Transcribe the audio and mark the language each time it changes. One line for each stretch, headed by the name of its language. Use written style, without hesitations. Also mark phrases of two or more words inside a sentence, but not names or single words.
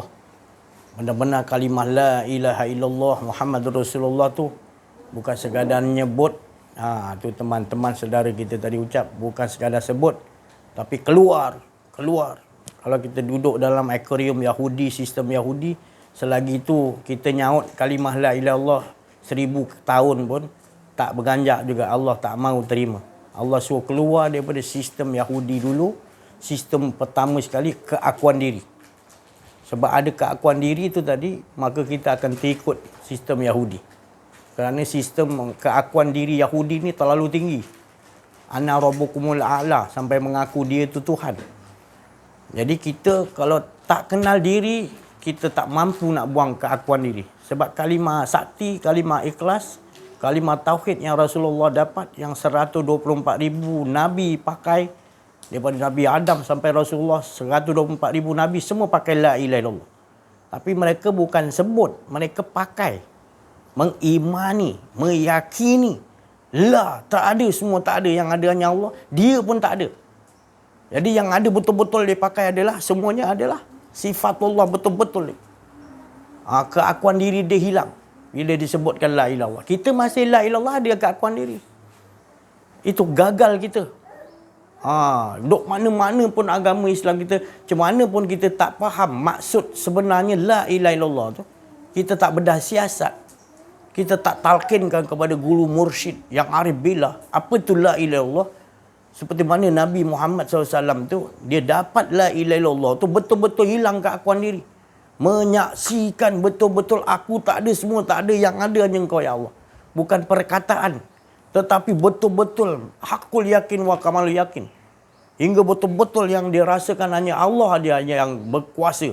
Malay: Benar-benar kalimah
Arabic: لا إله إلا الله محمد رسول الله
Malay: tu bukan sekadar nyebut, tu teman-teman saudara kita tadi ucap, bukan sekadar sebut, tapi keluar. Kalau kita duduk dalam akuarium Yahudi, sistem Yahudi, selagi itu kita nyaut kalimah
Arabic: لا إله إلا الله
Malay: 1000 tahun pun tak berganjak juga, Allah tak mahu terima. Allah suruh keluar daripada sistem Yahudi dulu. Sistem pertama sekali, keakuan diri. Sebab ada keakuan diri itu tadi, maka kita akan terikut sistem Yahudi. Kerana sistem keakuan diri Yahudi ni terlalu tinggi.
Arabic: أنا ربكم الأعلى,
Malay: sampai mengaku dia itu Tuhan. Jadi kita kalau tak kenal diri, kita tak mampu nak buang keakuan diri. Sebab kalimah sakti, kalimah ikhlas, kalimah tauhid yang Rasulullah dapat, yang 124,000 Nabi pakai, daripada Nabi Adam sampai Rasulullah, 124,000 Nabi semua pakai
Arabic: لا إله إلا الله.
Malay: Tapi mereka bukan sebut, mereka pakai. Mengimani, meyakini. La, tak ada, semua tak ada. Yang ada hanya Allah. Dia pun tak ada. Jadi yang ada betul-betul dia pakai adalah, semuanya adalah sifatullah betul-betul. Keakuan diri dia hilang bila disebutkan
Arabic: لا إلا الله.
Malay: Kita masih
Arabic: لا إلا الله,
Malay: dia keakuan diri. Itu gagal kita. Duk mana-mana pun agama Islam kita, macam mana pun kita tak faham maksud sebenarnya
Arabic: لا إله إلا الله
Malay: tu, kita tak bedah siasat. Kita tak talqinkan kepada guru mursyid yang
Arabic: عارف بالله
Malay: apa tu
Arabic: لا إله إلا الله.
Malay: Seperti mana Nabi Muhammad SAW tu, dia dapat
Arabic: لا إله إلا الله
Malay: tu betul-betul hilang keakuan diri. Menyaksikan betul-betul aku tak ada, semua tak ada, yang ada hanya Engkau ya Allah. Bukan perkataan, tetapi betul-betul
Arabic: حق اليقين وكمال اليقين.
Malay: Hingga betul-betul yang dia rasakan hanya Allah dia yang berkuasa.